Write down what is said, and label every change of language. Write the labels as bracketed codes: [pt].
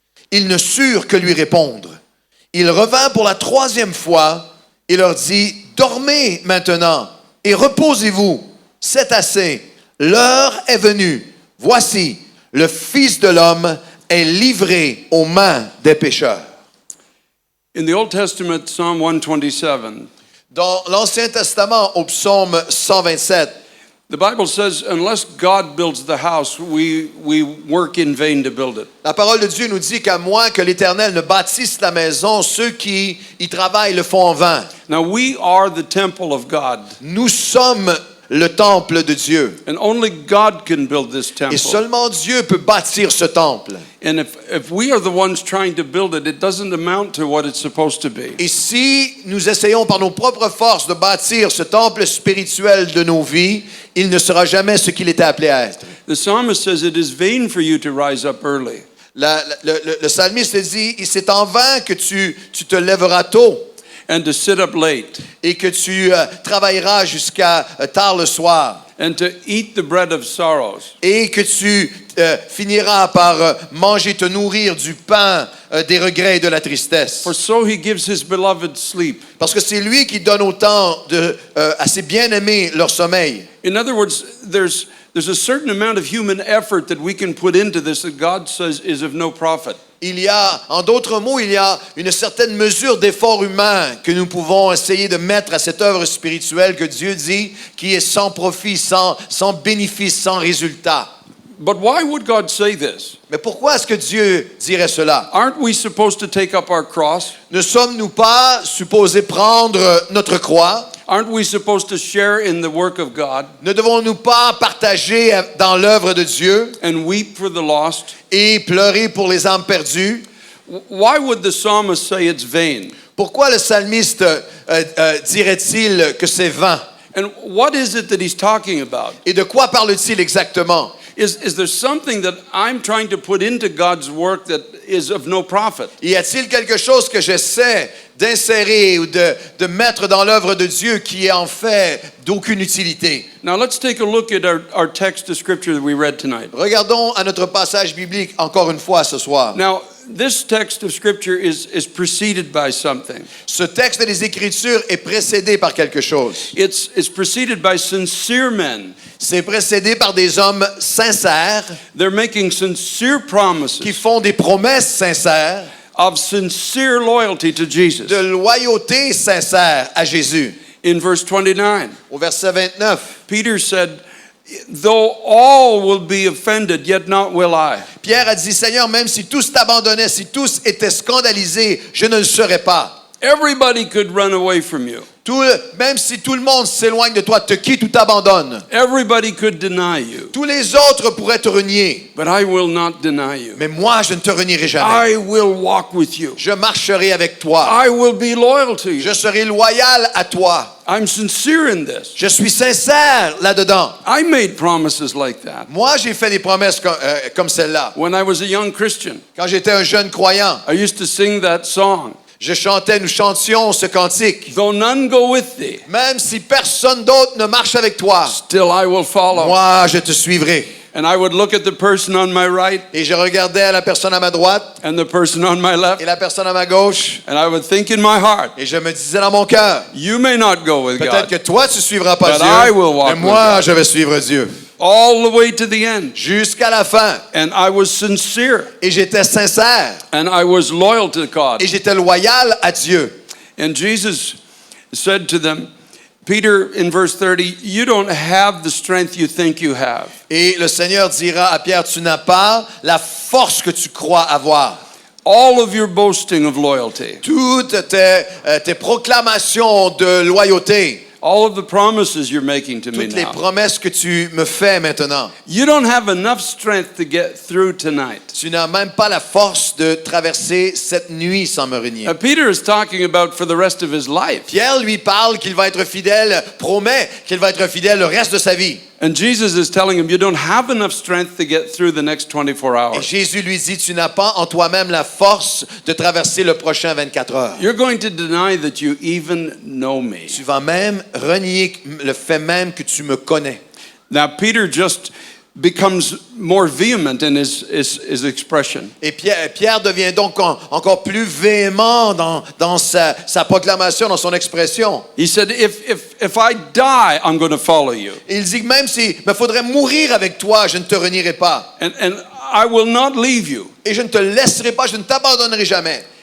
[fr] Ils ne surent que lui répondre. Il revint pour la 3e fois et leur dit, « Dormez maintenant et reposez-vous. C'est assez. L'heure est venue. Voici, le Fils de l'homme est livré aux mains des pécheurs. » [en] In the Old Testament, Psalm 127, [fr] Dans l'Ancien Testament, au psaume 127, [en] the Bible says, unless God builds the house, we work in vain to build it. [fr] la parole de Dieu nous dit qu'à moins que l'Éternel ne bâtisse la maison, ceux qui y travaillent le font en vain. [en] Now, we are the temple of God, [fr] Nous sommes le temple de Dieu. [en] and only God can build this [fr] Et [en] temple. [fr] seulement Dieu peut bâtir ce temple. [en] And if we are the ones trying to build it, it doesn't amount to what it's supposed to be. [fr] Et si nous essayons par nos propres forces de bâtir ce temple spirituel de nos vies, il ne sera jamais ce qu'il était appelé à être. [en] The psalmist says it is vain for you to rise up early. [fr] Le psalmiste dit, c'est en vain que tu te lèveras tôt [en] And to sit up late, [fr] et que tu travailleras jusqu'à tard le soir [en] and to eat the bread of sorrows. [fr] et que tu finiras par manger, te nourrir du pain des regrets et de la tristesse. [en] For so he gives his beloved sleep. [fr] Parce que c'est lui qui donne autant à ses bien-aimés leur sommeil. [en] In other words, there's a certain amount of human effort that we can put into this that God says is of no profit. [fr] Il y a, en d'autres mots, il y a une certaine mesure d'effort humain que nous pouvons essayer de mettre à cette œuvre spirituelle que Dieu dit qui est sans profit, sans bénéfice, sans résultat. [en] But why would God say this? [fr] Mais pourquoi est-ce que Dieu dirait cela? [en] Aren't we supposed to take up our cross? [fr] Ne sommes-nous pas supposés prendre notre croix? [en] Aren't we supposed to share in the work of God [fr] Ne devons-nous pas partager dans l'œuvre de Dieu [en] and weep for the lost? [fr] et pleurer pour les âmes perdues? [en] Why would the psalmist say it's vain? [fr] Pourquoi le psalmiste dirait-il que c'est vain? [en] And what is it that he's talking about? [fr] Et de quoi parle-t-il exactement? [en] Is there something that I'm trying to put into God's work that is of no profit? [fr] Y a-t-il quelque chose que j'essaie d'insérer ou de mettre dans l'œuvre de Dieu qui est en fait d'aucune utilité? [en] Now let's take a look at our text of scripture that we read tonight. [fr] Regardons à notre passage biblique encore une fois ce soir. [en] Now, this text of scripture is preceded by something. [fr] Ce texte des Écritures est précédé par quelque chose. [en] It's preceded by sincere men. [fr] C'est précédé par des hommes sincères [en] They're making sincere promises [fr] qui font des promesses sincères, [en] of sincere loyalty to Jesus. [fr] de loyauté sincère à Jésus. [en] In verse 29, [fr] Au verset 29, [en] Peter said, though all will be offended, yet not will I. [fr] Pierre a dit, Seigneur, même si tous t'abandonnaient, si tous étaient scandalisés, je ne le serais pas. [en] Everybody could run away from you. [fr] Même si tout le monde s'éloigne de toi, te quitte ou t'abandonne, [en] Everybody could deny you, [fr] tous les autres pourraient te renier. [en] but I will not deny you. [fr] Mais moi, je ne te renierai jamais. [en] I will walk with you. [fr] Je marcherai avec toi. [en] I will be loyal to you. [fr] Je serai loyal à toi. [en] I'm sincere in this. [fr] Je suis sincère là-dedans. [en] I made promises like that [fr] Moi, j'ai fait des promesses comme celle-là. [en] when I was a young Christian. [fr] Quand j'étais un jeune croyant, [en] I used to sing that song. [fr] nous chantions ce cantique. [en] Though none go with thee, [fr] Même si personne d'autre ne marche avec toi, [en] still I will follow. [fr] moi, je te suivrai. [en] And I would look at the person on my right [fr] Et je regardais la personne à ma droite [en] and the person on my left, [fr] et la personne à ma gauche. [en] and I would think in my heart, [fr] Et je me disais dans mon cœur, [en] you may not go with [fr] peut-être [en] God [fr] que toi, tu ne suivras pas [en] But I [fr] Dieu, [en] will walk [fr] mais [en] with [fr] moi, [en] God. [fr] je vais suivre Dieu. [en] all the way to the end. [fr] Jusqu'à la fin. [en] And I was sincere [fr] Et j'étais sincère. [en] and I was loyal to God. [fr] Et j'étais loyal à Dieu. [en] And Jesus said to them, Peter, in verse 30, you don't have the strength you think you have. [fr] Et le Seigneur dira à Pierre, tu n'as pas la force que tu crois avoir. [en] All of your boasting of loyalty, [fr] Toutes tes proclamations de loyauté, [en] all of the promises you're making to me [fr] toutes les [en] now, [fr] promesses que tu me fais maintenant, [en] you don't have enough strength to get through tonight. [fr] tu n'as même pas la force de traverser cette nuit sans me renier. [en] Peter is talking about for the rest of his life. [fr] Pierre lui parle qu'il va être fidèle, promet qu'il va être fidèle le reste de sa vie. [en] And Jesus is telling him, you don't have enough strength to get through the next 24 [fr] Et [en] hours. [fr] Jésus lui dit, tu n'as pas en toi-même la force de traverser le prochain 24 heures. [en] You're going to deny that you even know me. [fr] Tu vas même renier le fait même que tu me connais. [en] Now, Peter just becomes more vehement in his expression. [fr] Et Pierre devient donc encore plus véhément dans sa proclamation, dans son expression. [en] He said, if I die, I'm going to follow you. [fr] Il dit que même si me faudrait mourir avec toi, je ne te renierai pas. [en] And I will not leave you. [fr] Et je ne te laisserai pas, je ne t'abandonnerai jamais.